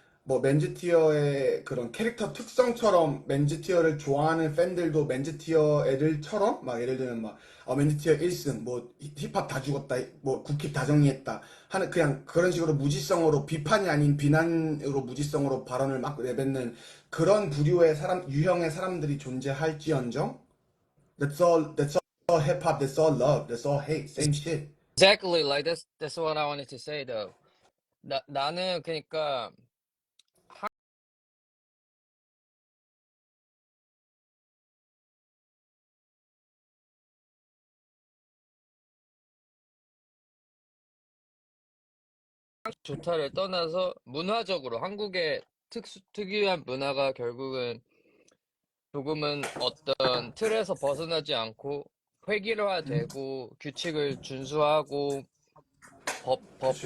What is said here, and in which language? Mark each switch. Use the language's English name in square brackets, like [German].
[Korean] 뭐 맨즈티어의 그런 캐릭터 특성처럼 맨즈티어를 좋아하는 팬들도 맨즈티어 애들처럼 막 예를 들면 막 맨즈티어 1승 뭐 힙합 다 죽었다 뭐 국힙 다 정리했다 하는 그냥 그런 식으로 무지성으로 비판이 아닌 비난으로 무지성으로 발언을 막 내뱉는 그런 부류의 유형의 사람들이 존재할지언정 [English] that's all hip hop. That's all love. That's all hate. Same shit. Exactly, like that's what I wanted to say though. [Korean] 나는 그러니까 좋다를 떠나서 문화적으로 한국의 특유한 문화가 결국은 조금은 어떤 틀에서 벗어나지 않고 획일화되고 규칙을 준수하고 법, 법,